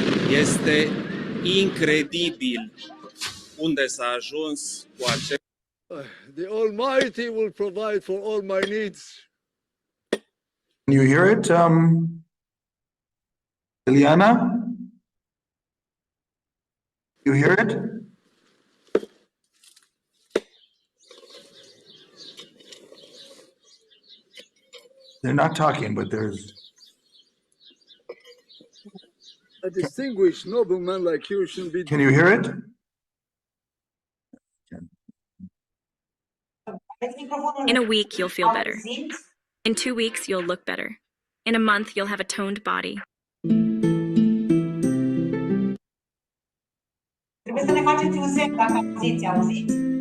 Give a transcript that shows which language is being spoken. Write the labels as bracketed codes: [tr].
[ro] Este incredibil unde s-a ajuns cu acest. [en] The Almighty will provide for all my needs. Can you hear it, Ileana? You hear it? They're not talking, but there's. A distinguished nobleman like you should be. Can you hear it? In a week, you'll feel better. In 2 weeks, you'll look better. In a month, you'll have a toned body. [ro] Trebuie să ne faceți un semn dacă auziți.